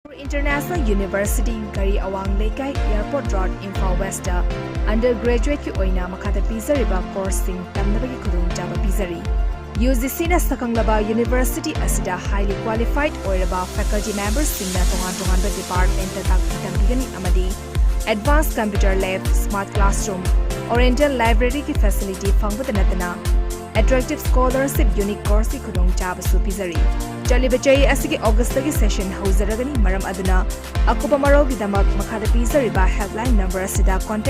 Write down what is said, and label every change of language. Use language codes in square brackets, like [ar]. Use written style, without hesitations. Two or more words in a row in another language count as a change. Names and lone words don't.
[mni] International University Gari Awang Lekai Airport Road Imphal West undergraduate ki oina makhata pizariba course sing tamnabagi khudung jaba pizari UGC na sakanglaba University asida [en] highly qualified [mni] oiraba [en] faculty members [mni] singna tongan department ta takpigani amadi [en] advanced computer lab smart classroom oriental library [mni] ki facility phangba natana [en] attractive scholarship unique course [mni] ki khudung jaba su pizari Chalibachai asigi August tagi session hauseragani maram aduna akupa maro gidamak makhada pizariba [en] helpline number [mni] asida contact